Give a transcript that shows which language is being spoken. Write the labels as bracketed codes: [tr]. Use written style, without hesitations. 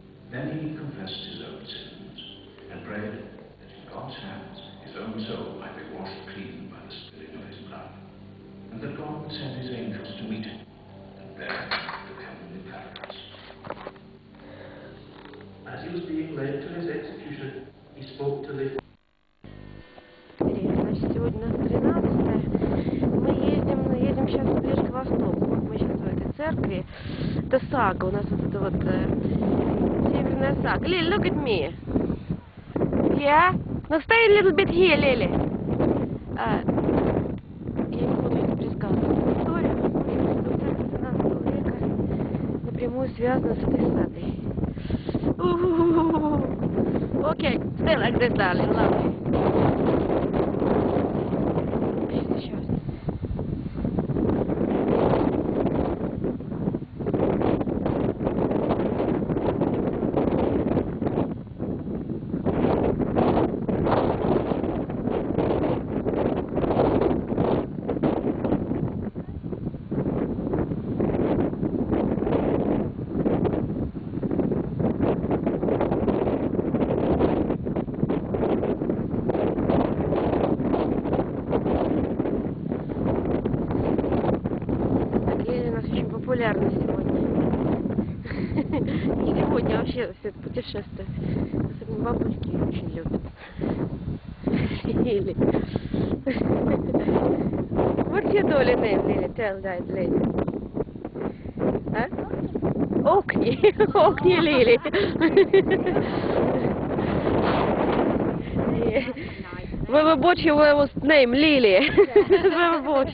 [en] Then he confessed his own sins, and prayed that in God's hands his own soul might be washed clean by the spilling of his blood, and that God would send his angels to meet him and bear him to heavenly paradise. As he was being led to his execution, he spoke to Little. [ru] Значит, сегодня у нас 13-е. Мы едем сейчас ближе к востоку. Вот мы сейчас в этой церкви. Это сага. У нас вот это вот северная сага. [en] Lily, look at me. Yeah? No, stay a little bit here, Lily. [ru] Я не буду это пересказывать историю. Церковь 17 века напрямую связана с этой сагой. [en] Okay, stay like this, darling. Lovely. [ru] Сейчас. Популярно сегодня. Не сегодня, а вообще все это путешествие. Особенно бабушки очень любят. Лили. [en] What's your dolly name, Lily? Tell that lady. Huh? Orkney. Orkney Lily. Very much was name Lily. Very much.